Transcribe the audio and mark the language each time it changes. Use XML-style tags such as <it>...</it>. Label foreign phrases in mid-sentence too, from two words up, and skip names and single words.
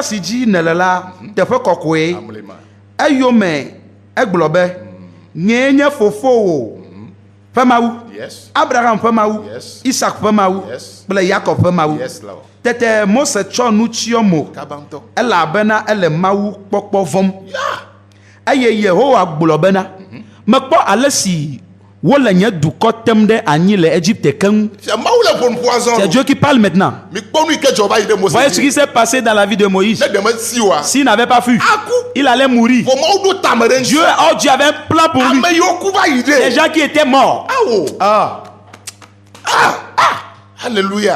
<ee>si dzi nele la teƒe kɔkɔe eyome egblɔ be nye nye fofowo ƒe Mawu Abraham ƒe Mawu Isaac ƒe Mawu kple Yakob ƒe Mawu tete Mose tsɔ nu tsyɔ mo elabena ele Mawu kpɔkpɔ vɔm eye Yehowa gblɔ bena mekpɔ ale si wole nye dukɔ tem ɖe anyi le Égypte keŋ.</ee> <fr>C'est Dieu qui parle maintenant. Voyez ce qui s'est passé dans la vie de Moïse. S'il n'avait pas fui, il allait mourir. Dieu avait un plan pour lui. Les gens qui étaient morts. Alléluia.</fr>